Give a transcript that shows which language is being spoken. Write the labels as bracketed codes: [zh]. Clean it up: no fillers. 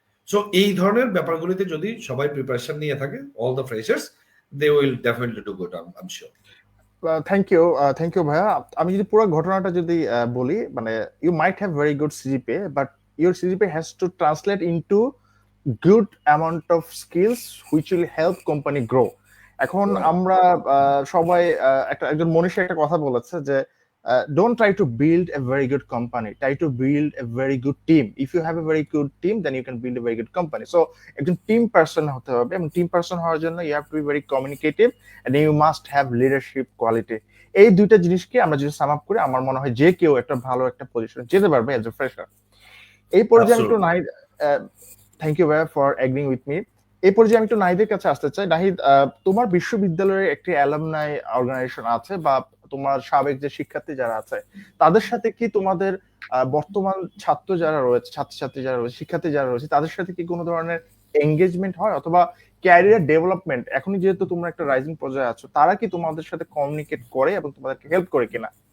[bn] So এই ধরনের ব্যাপারগুলিতে যদি সবাই প্রিপারেশন নিয়ে থাকে, [en] All the freshers, they will definitely do good, I'm sure. Thank you ভাইয়া। [bn] আমি যদি পুরো ঘটনাটা যদি বলি, মানে [en] You might have very good CGPA, but your CGPA has to translate into good amount of skills which will help company grow. [bn] এখন আমরা সবাই একজন মনীষী একটা কথা বলেছে যে [en] don't try to build a very good company, try to build a very good team. If you have a very good team, then you can build a very good company. So [bn] একজন team person হতে হবে, এবং team person হওয়ার জন্য [en] you have to be very communicative and you must have leadership quality. [bn] এই দুইটা জিনিসকে আমরা যদি সাম আপ করি, আমার মনে হয় যে কেউ একটা ভালো একটা পজিশনে যেতে পারবে [en] As a fresher. [bn] এই পর্যায়ে একটু [en] Thank you ভাইয়া for agreeing with me. [bn] এই পর্যায়ে আমি একটু নাহিদের কাছে আসতে চাই। নাহিদ, তোমার বিশ্ববিদ্যালয়ের একটি অ্যালামনাই অর্গানাইজেশন আছে বা তোমার সাবেক যে শিক্ষার্থী যারা আছে তাদের সাথে কি তোমাদের বর্তমান ছাত্র যারা রয়েছে, ছাত্রছাত্রী যারা রয়েছে, শিক্ষার্থী যারা রয়েছে তাদের সাথে কি কোনো ধরনের এঙ্গেজমেন্ট হয়, অথবা ক্যারিয়ার ডেভেলপমেন্ট, এখনই যেহেতু তোমরা একটা রাইজিং পর্যায়ে আছো, তারা কি তোমাদের সাথে কমিউনিকেট করে এবং তোমাদেরকে হেল্প করে কিনা?